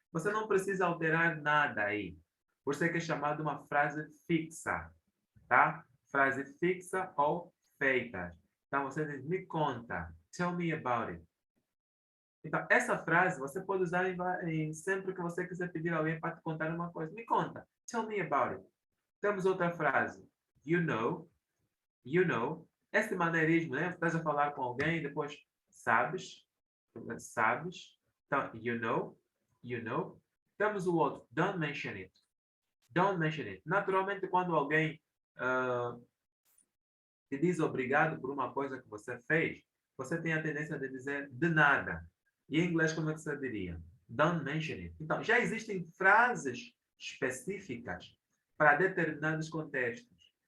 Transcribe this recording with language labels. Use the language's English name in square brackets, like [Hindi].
[Portuguese] Você não precisa alterar nada aí. Por isso é que é chamado uma frase fixa, tá? Frase fixa ou feita. Então, você diz, me conta, [English] tell me about it. [Portuguese] Então, essa frase você pode usar sempre que você quiser pedir a alguém para te contar uma coisa. Me conta, [English] tell me about it. [Portuguese] Temos outra frase, [English] you know, you know. [Portuguese] Esse maneirismo, né? Estás a falar com alguém e depois sabes, sabes. [English] Então, you know. [Portuguese] Temos o outro, [English] don't mention it. Don't mention it. [Portuguese] Naturalmente, quando alguém te diz obrigado por uma coisa que você fez, você tem a tendência de dizer de nada. E em inglês, como é que você diria? [English] Don't mention it. [Portuguese] Então, já existem frases específicas para determinados contextos.